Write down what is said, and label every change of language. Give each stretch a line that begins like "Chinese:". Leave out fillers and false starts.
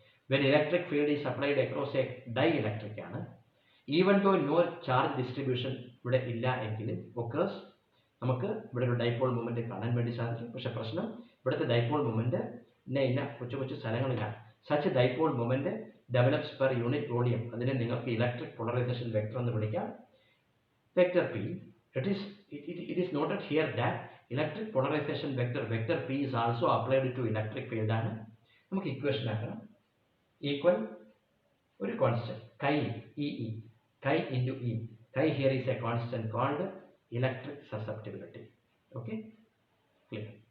English: When electric field is applied across a dielectric ആണ്. Even though no charge distribution
Malayalam: ഇവിടെ ഇല്ല എങ്കിൽ
English: occurs,
Malayalam: നമുക്ക് ഇവിടെ ഒരു ഡൈപോൾ മൊമെന്റ് കാണാൻ വേണ്ടി സാധിക്കും. പക്ഷെ പ്രശ്നം ഇവിടുത്തെ ഡൈപോൾ മൊമെന്റ് ഇന്ന കൊച്ചു കൊച്ചു സ്ഥലങ്ങളിലാണ്.
English: Such dipole moment develops per unit volume.
Malayalam: അതിനെ നിങ്ങൾക്ക്
English: electric polarization vector
Malayalam: എന്ന് വിളിക്കാം.
English: Vector P. It is noted here that electric polarization vector P is also applied to electric field ആണ്.
Malayalam: നമുക്ക് ഇക്വേഷൻ ആക്കണം.
English: Equal ഒരു constant chi E chi into E. Chi here is a constant called electric susceptibility. Okay, clear.